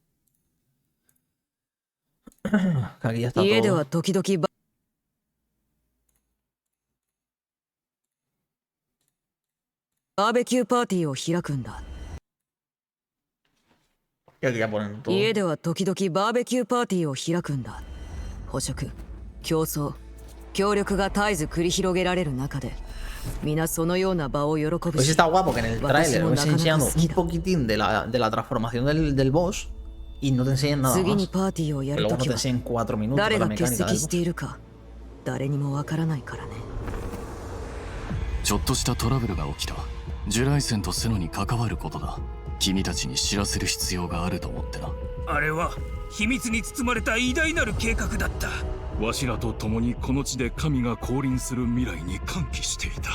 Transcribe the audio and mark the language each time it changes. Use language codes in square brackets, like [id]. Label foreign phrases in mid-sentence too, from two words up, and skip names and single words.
[es] Aquí ya está todo. Y aquí ya ponen todo. [ja] 家では時々バーベキューパーティーを開くんだ。捕食、競争、協力が絶えず繰り広げられる中で、皆そのような場を喜ぶし。 [es] Pues está guapo que en el tráiler me están enseñando un poquitín de la transformación del boss y no te enseñan nada más. Pero luego no te enseñan 4 minutos de la mecánica del boss. [ja] 誰にもわからないからね。ちょっとしたトラブルが起きた。ジュライセンとセノに関わることだ。君たちに知らせる必要があると思ってな。あれは秘密に包まれた偉大なる計画だった。わしらと共にこの地で神が降臨する未来に歓喜していた。